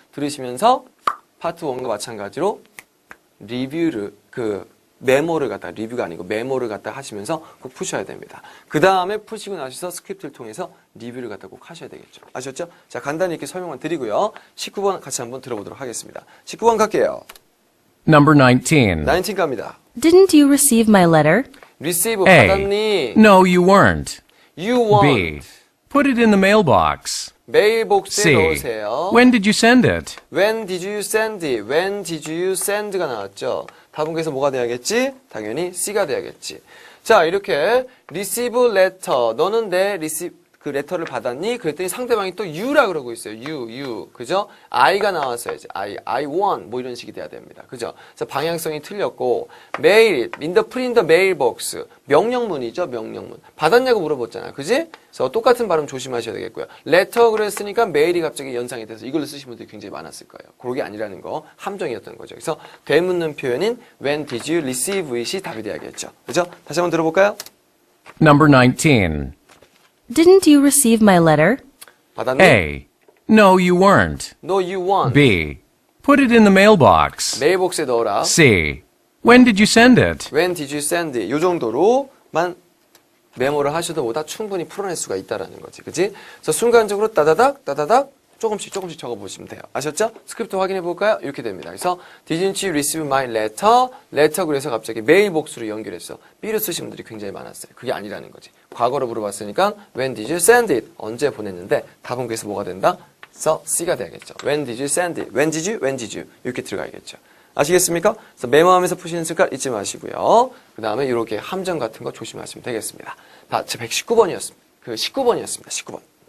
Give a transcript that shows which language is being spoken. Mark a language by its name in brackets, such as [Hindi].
[Korean] 들으시면서 파트 1과 마찬가지로 리뷰를 메모를 갖다 리뷰가 아니고 메모를 갖다 하시면서 꼭 푸셔야 됩니다. 그 다음에 푸시고 나셔서 스크립트를 통해서 리뷰를 갖다 꼭 하셔야 되겠죠. 아셨죠? 자, 간단히 이렇게 설명만 드리고요. 19번 같이 한번 들어보도록 하겠습니다. 19번 갈게요. [English] Number 19. [Korean] 19 갑니다. [English] Didn't you receive my letter? receive A. [Korean] 받았니? [English] No, you weren't. you want. B. Put it in the mailbox. [Korean] 메일복스에 [English] C. [Korean] 넣으세요. [English] When did you send it? When did you send it? When did you send가 [Korean] 나왔죠. 답은 그래서 뭐가 돼야겠지? 당연히 C가 돼야겠지. 자, 이렇게 receive letter. 너는 내 receive 그 레터를 받았니? 그랬더니 상대방이 또 you라 그러고 있어요. you. 그죠? I가 나왔어야지. [English] I want. [Korean] 뭐 이런 식이 돼야 됩니다. 그죠? 그래서 방향성이 틀렸고 mail it. [English] put in the mailbox. [Korean] 명령문이죠. 명령문. 받았냐고 물어봤잖아. 그지? 그래서 똑같은 발음 조심하셔야 되겠고요. letter 그랬으니까 mail이 갑자기 연상이 돼서 이걸로 쓰신 분들이 굉장히 많았을 거예요. 그게 아니라는 거. 함정이었던 거죠. 그래서 되묻는 표현인 [English] when did you receive it [Korean] 이 답이 돼야겠죠. 그죠? 다시 한번 들어볼까요? [English] Number 19. Didn't you receive my letter? [Korean] 받았니? [English] A. No, you weren't. No, you want. B. Put it in the mailbox. [Korean] 메일복스에 넣어라. [English] C. When did you send it? When did you send it? [Korean] 이 정도로만 메모를 하셔도 보다 충분히 풀어낼 수가 있다라는 거지. 그치? 그래서 순간적으로 따다닥 조금씩 적어보시면 돼요. 아셨죠? 스크립트 확인해 볼까요? 이렇게 됩니다. 그래서 [English] Didn't you receive my letter? [Korean] letter 그래서 갑자기 메일복스로 연결했어. B를 쓰신 분들이 굉장히 많았어요. 그게 아니라는 거지. 과거로 물어봤으니까 [English] When did you send it? [Korean] 언제 보냈는데 답은 그래서 뭐가 된다? 그래서 C가 돼야겠죠. [English] When did you send it? When did you? [Korean] 이렇게 들어가야겠죠. 아시겠습니까? 그래서 메모하면서 푸시는 습관 잊지 마시고요. 그 다음에 이렇게 함정 같은 거 조심하시면 되겠습니다. 자, 119번이었습니다. 19번이었습니다. 19번.